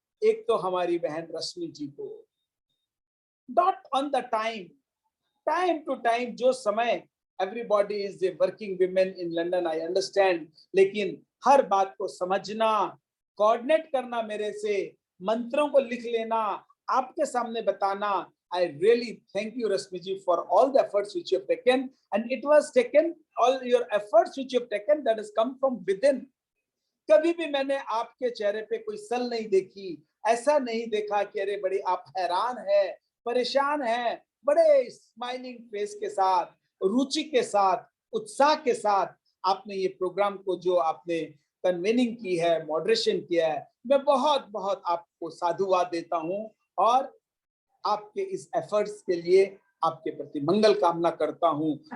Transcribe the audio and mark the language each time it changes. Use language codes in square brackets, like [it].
[hi] एक तो हमारी बहन रश्मि जी को, [en] dot on the time to time, [hi] जो समय, [en] everybody is a working women in London, I understand, [hi] लेकिन हर बात को समझना, कोऑर्डिनेट करना, मेरे से मंत्रों को लिख लेना, आपके सामने बताना। [en] I really thank you, Rashmi ji, for all the efforts which you have taken, and it was taken, all your efforts which you have taken, that has come from within. [hi] कभी भी मैंने आपके चेहरे पे कोई सल नहीं देखी, ऐसा नहीं देखा कि अरे बड़ी आप हैरान है, परेशान है, बड़े स्माइलिंग फेस के साथ, रुचि के साथ, उत्साह के साथ आपने ये प्रोग्राम को जो आपने कन्वीनिंग की है, मॉडरेशन किया है, मैं बहुत बहुत आपको साधुवाद देता हूं और आपके इस एफर्ट्स के लिए आपके प्रति मंगल कामना करता हूं।